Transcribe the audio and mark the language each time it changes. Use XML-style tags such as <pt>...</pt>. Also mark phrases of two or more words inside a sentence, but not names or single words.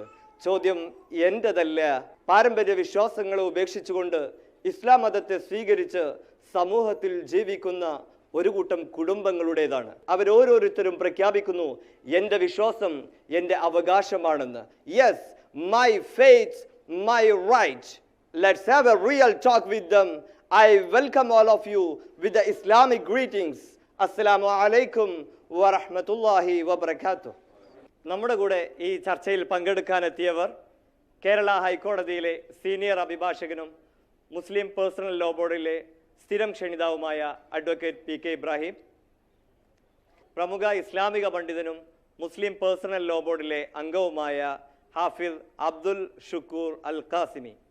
<ml>ചോദ്യം എന്റേതല്ല. പാരമ്പര്യ വിശ്വാസങ്ങളെ ഉപേക്ഷിച്ചുകൊണ്ട് ഇസ്ലാം മതത്തെ സ്വീകരിച്ച് സമൂഹത്തിൽ ജീവിക്കുന്ന ഒരു കൂട്ടം കുടുംബങ്ങളുടേതാണ്. അവരോരോരുത്തരും പ്രഖ്യാപിക്കുന്നു, എന്റെ വിശ്വാസം എന്റെ അവകാശമാണെന്ന്. യെസ്,</ml> <en>My faith, my right. Let's have a real talk with them. I welcome all of you with the Islamic greetings.</en> <ar>السلام عليكم ورحمة الله وبركاته.</ar> <ml>നമ്മുടെ കൂടെ ഈ ചർച്ചയിൽ പങ്കെടുക്കാനെത്തിയവർ കേരള ഹൈക്കോടതിയിലെ സീനിയർ അഭിഭാഷകനും മുസ്ലിം പേഴ്സണൽ ലോ ബോർഡിലെ സ്ഥിരം ക്ഷണിതാവുമായ അഡ്വക്കേറ്റ് PK ഇബ്രാഹിം, പ്രമുഖ ഇസ്ലാമിക പണ്ഡിതനും മുസ്ലിം പേഴ്സണൽ ലോ ബോർഡിലെ അംഗവുമായ ഹാഫിദ് അബ്ദുൽ ഷുക്കൂർ അൽ ഖാസിമി,</ml>